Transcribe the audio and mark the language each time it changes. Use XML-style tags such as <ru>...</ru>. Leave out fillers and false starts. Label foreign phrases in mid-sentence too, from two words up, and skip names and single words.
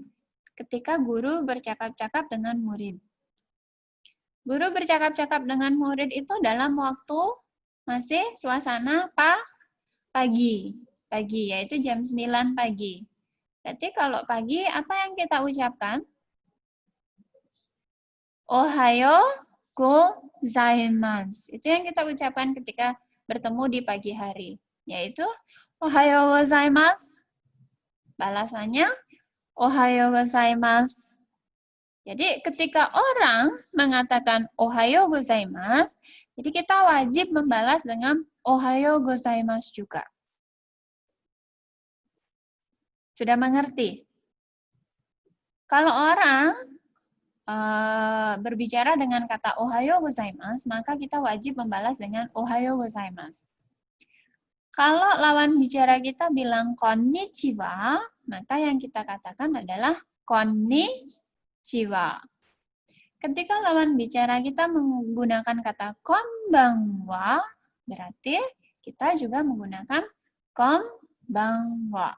<id>Ketika guru bercakap-cakap dengan murid. Guru bercakap-cakap dengan murid itu dalam waktu masih suasana pagi, yaitu jam 9 pagi. Berarti kalau pagi, apa yang kita ucapkan?</id> <ja>おはようございます.</ja> <id>Itu yang kita ucapkan ketika bertemu di pagi hari, yaitu</id> <ja>おはようございます.</ja> <id>Balasannya</id> <ja>おはようございます.</ja> <id>Jadi ketika orang mengatakan</id> <ja>おはようございます,</ja> <id>jadi kita wajib membalas dengan</id> <ja>おはようございます</ja> <id>juga. Sudah mengerti? Kalau orang berbicara dengan kata</id> <ja>おはようございます,</ja> <id>maka kita wajib membalas dengan</id> <ja>おはようございます.</ja> <id>Kalau lawan bicara kita bilang konnichiwa, maka yang kita katakan adalah konnichiwa. Ketika lawan bicara kita menggunakan kata konbanwa, berarti kita juga menggunakan konbanwa.</id>